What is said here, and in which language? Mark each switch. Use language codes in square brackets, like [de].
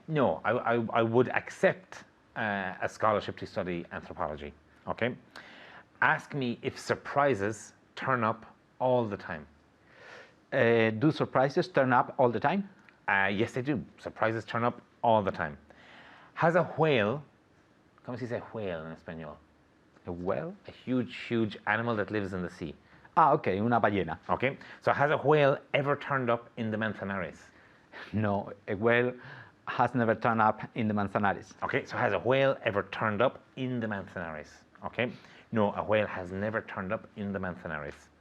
[en] No, I would accept a scholarship to study anthropology. Okay, ask me if surprises turn up all the time. Do surprises turn up all the time? Yes, they do. Surprises turn up all the time. Has a whale, [es] ¿cómo se dice whale en español? [en] A whale? A huge animal that lives in the sea. Ah, okay, [es] una ballena. [en] Okay, so has a whale ever turned up in the Manzanares? No, a whale has never turned up in the Manzanares. Okay, so has a whale ever turned up in the Manzanares? Okay, no, a whale has never turned up in the Manzanares.